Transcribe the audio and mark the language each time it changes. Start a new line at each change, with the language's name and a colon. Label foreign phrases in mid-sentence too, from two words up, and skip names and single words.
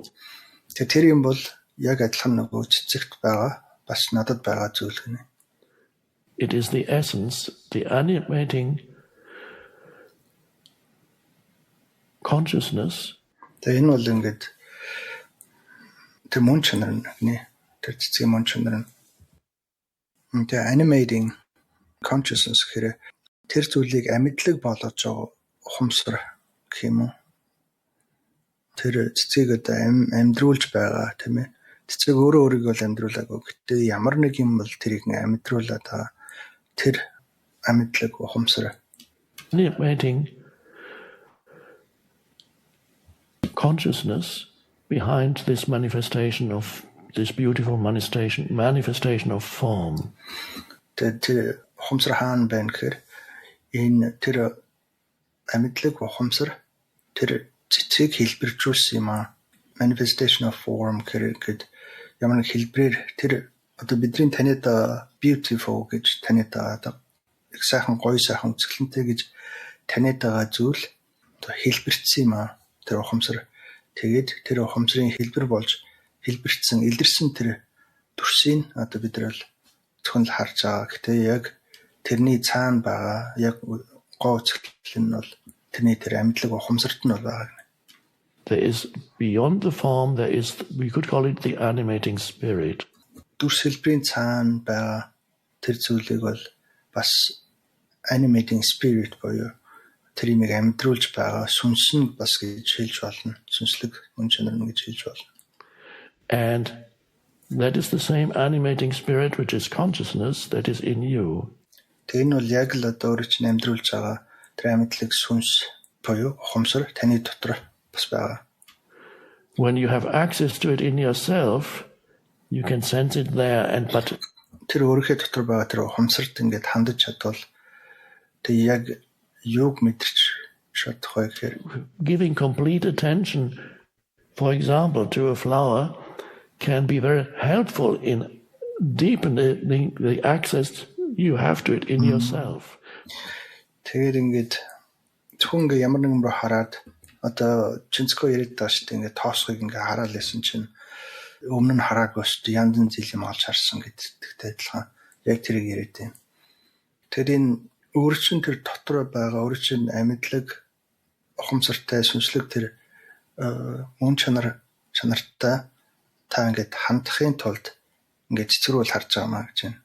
Mongolian: Тэр юм бол яг адилхан нөгөө цэцэгт байгаа бас надад байгаа зүйл гэнэ.
English: It is the essence, the animating consciousness.
Mongolian: Тэгээ энэ бол ингээд тэр мөн чанар нэ тэр цэцгийн мөн чанар нь тэр
English: animating consciousness
Mongolian: гэхээр тэр зүйлийг амьдлаг болгож байгаа ухамсар гэх юм уу. Тэр цэцгийг одоо амьдруулж байгаа тийм ээ. Цэцэг өөрөө өөрийгөө л амьдруулаагүй. Гэтэ ямар нэг юм бол тэрийг амьдруулаад байгаа тэр амьдлаг ухамсар.
English: Animating consciousness behind this manifestation of this beautiful manifestation of form.
Mongolian: Тэр ухамсар хаана байна гэхээр энэ тэр амьдлаг ухамсар тэр цэцгийг хэлбэржүүлсэн юм аа.
English: Manifestation of form
Mongolian: гэхэд ямар нэг хэлбэрээр тэр одоо бидний таниад beautiful гэж таниад байгаа их сайхан гоё сайхан үзэсгэлэнтэй гэж таниад байгаа зүйл одоо хэлбэрчсэн юм аа. Тэр ухамсар тэгээд тэр ухамсарын хэлбэр болж хэлбэрчсэн илэрсэн тэр төрсийг одоо бид нар л зөвхөн л харж байгаа. Гэтэ яг тэрний цаана байгаа яг гоо үзэсгэлэн нь бол тэрний тэр амьдлаг ухамсарт нь бол байгаа.
English: There is beyond the form, we could call it the animating spirit.
Mongolian: Дүрс хэлбэрийн цаана байгаа тэр зүйлийг бол бас
English: animating spirit
Mongolian: боёо тэр имийг амьдруулж байгаа сүнс нь бас гэж хэлж болно. Сүнслэг мөн чанар нь гэж хэлж болно.
English: And that is the same animating spirit which is consciousness that is in you.
Mongolian: Тэр нь бол яг л одоо өөрөө чинь амьдруулж байгаа тэр амьдлаг сүнс боёо ухамсар таны дотор бас байгаа.
English: When you have access to it in yourself, you can sense it there but
Mongolian: тэр өөрийнхөө дотор байгаа тэр ухамсарт ингээд хандаж чадвал тэг яг юуг мэдэрч чадах вэ гэхээр
English: giving complete attention, for example, to a flower can be very helpful in deepening the access you have to it in yourself.
Mongolian: Тэгээд ингээд зөвхөн ингээд ямар нэгэн рүү хараад одоо чинцгөө яриад байгаа шүү дээ ингээд тоосхыг ингээд хараад лсэн чинь өмнө нь хараагүй шүү дээ янз бүрийн зүйл юм олж харсан гэдэгтэй адилхан яг тэрийг яриад байна. Тэгэхээр энэ өөрчлөн тэр дотор байгаа өөрчлөн амьдлаг ухамсартай сүнслэг тэр мөн чанартай та ингээд хандахын тулд ингээд цэцгэрүүл харж байгаа маа гэж байна.